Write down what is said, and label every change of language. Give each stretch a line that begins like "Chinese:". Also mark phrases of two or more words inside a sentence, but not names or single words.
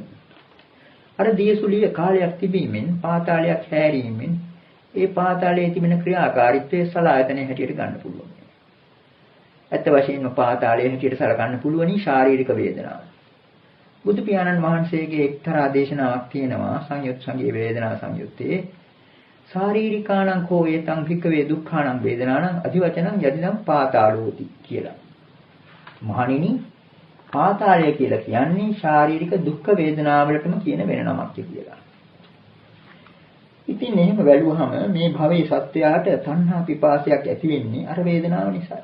Sinhala: අර දියසුලිය කාලයක් තිබීමෙන් පාතාලයක් හැරීමෙන් ඒ පාතාලයේ තිබෙන ක්‍රියාකාරීත්වයේ සලආයතනයේ හැටියට ගන්න පුළුවන්. ඇත්ත වශයෙන්ම පාතාලයේ හැටියට සලකන්න පුළුවනි ශාරීරික වේදනාව. බුදු පියාණන් වහන්සේගේ එක්තරා දේශනාවක් තියෙනවා සංයුත් සංගේ වේදනා සංයුත්තේ
Pali: ශාරීරිකාණං කෝ ඒතං භික්ඛවේ දුක්ඛාණං වේදනාණං අධිවචනං යදිදං පාතාලෝති
Sinhala: කියලා. මහණෙනි පාතාලය කියලා කියන්නේ ශාරීරික දුක් වේදනාවලටම කියන වෙන නමක් කියලා. ඉතින් එහෙම බැලුවහම මේ භවයේ සත්‍යයට තණ්හා පිපාසයක් ඇති වෙන්නේ අර වේදනාව නිසා.